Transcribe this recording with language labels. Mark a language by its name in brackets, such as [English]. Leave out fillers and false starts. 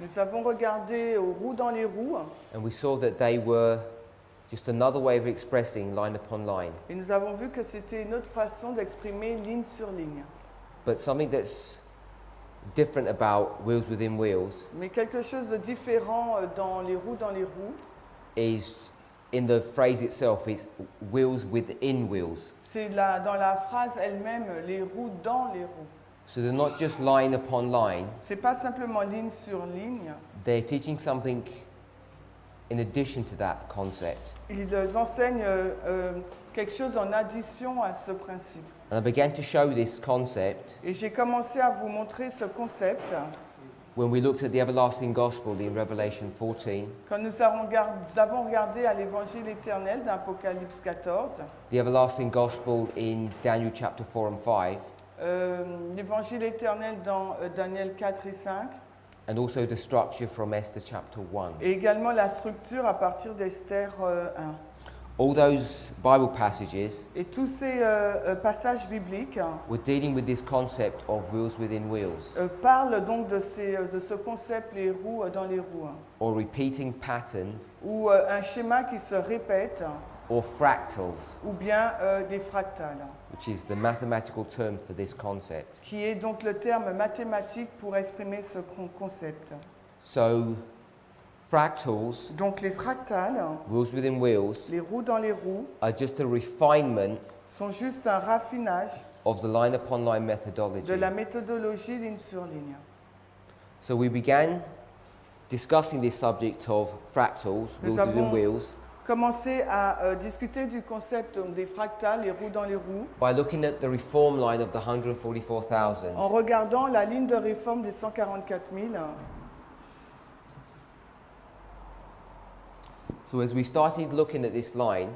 [French] nous avons regardé aux roues dans les roues [English] and we saw that they were just another way of expressing line upon line. [French] et nous avons vu que c'était une autre façon d'exprimer ligne sur ligne. [English] But something that's different about wheels within wheels [French] Mais quelque chose de différent dans les roues [English] is in the phrase itself, it's wheels within wheels. [French] c'est dans la phrase elle-même, les roues dans les roues. [English] So they're not just line upon line, [French] C'est pas simplement ligne sur ligne. [English] they're teaching something in addition to that concept. [French] Ils enseignent quelque chose en addition à ce principe. [English] And I began to show this concept [French] Et j'ai commencé à vous montrer ce concept [English] when we looked at the everlasting gospel in Revelation 14, [French] quand nous avons regardé à l'évangile éternel d'Apocalypse 14, [English] the everlasting gospel in Daniel chapter 4 and 5, [French] l'évangile éternel dans Daniel 4 et 5, [English] and also the structure from Esther chapter 1. [French] et également la structure à partir d'Esther 1. [English] All those Bible passages [French] Et tous ces passages bibliques [English] were dealing with this concept of wheels within wheels, [French] parlent donc de ce concept, les roues dans les roues, [English] or repeating patterns, [French] ou un schéma qui se répète, [English] or fractals, [French] ou bien des fractales, [English] which is the mathematical term for this concept. [French] qui est donc le terme mathématique pour exprimer ce concept. [English] So, fractals, [French] Donc les fractales, [English] wheels within wheels, [French] les roues dans les roues, [English] are just a refinement [French] sont juste un raffinage [English] of the line upon line [French] de [English] methodology. [French] la méthodologie ligne sur ligne. [English] So we began discussing this subject of fractals, [French] Nous [English] wheels within [French] avons [English] wheels, [French] Commencer à discuter du concept des fractales, les roues dans les roues, [English] by looking at the reform line of the 144,000. [French] en regardant la ligne de réforme des 144 000. [English] So as we started looking at this line,